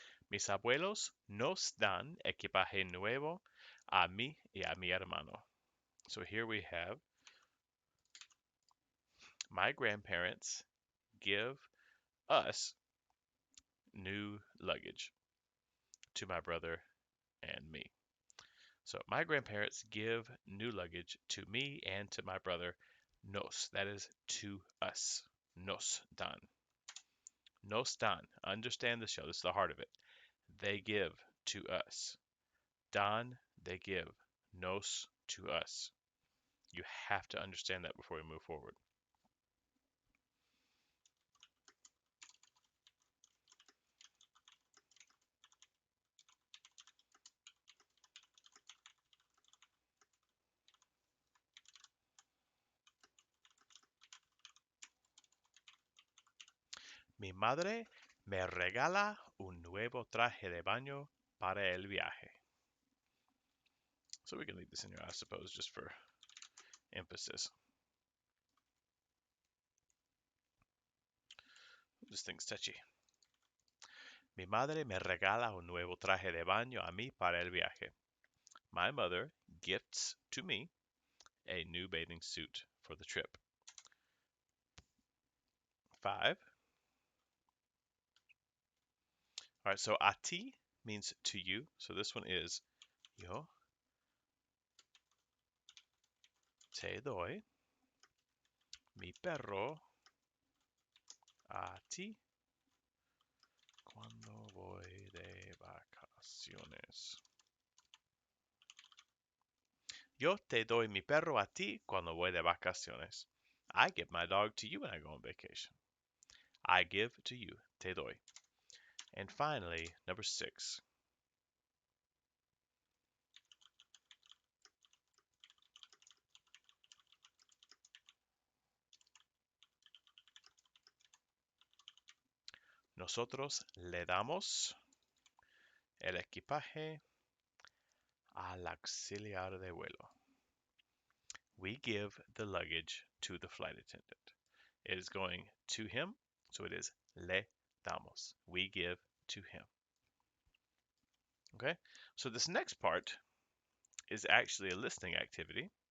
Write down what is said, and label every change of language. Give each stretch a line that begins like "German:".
Spanish: Mis abuelos nos dan equipaje nuevo a mí y a mi hermano.
English: So here we have my grandparents give us new luggage to my brother and me. So my grandparents give new luggage to me and to my brother. Nos, that is to us. Nos dan. Nos dan. Understand the show. This is the heart of it. They give to us. Dan, they give. Nos, to us. You have to understand that before we move forward.
Spanish: Mi madre me regala un nuevo traje de baño para el viaje.
English: So we can leave this in here, I suppose, just for emphasis. This thing's touchy.
Spanish: Mi madre me regala un nuevo traje de baño a mí para el viaje.
English: My mother gifts to me a new bathing suit for the trip. 5. All right, so a ti means to you. So this one is
Spanish: yo te doy mi perro a ti cuando voy de vacaciones. Yo te doy mi perro a ti cuando voy de vacaciones.
English: I give my dog to you when I go on vacation. I give to you, te doy. And finally, number 6.
Spanish: Nosotros le damos el equipaje al auxiliar de vuelo.
English: We give the luggage to the flight attendant. It is going to him, so it is le damos. We give to him. Okay, so this next part is actually a listening activity.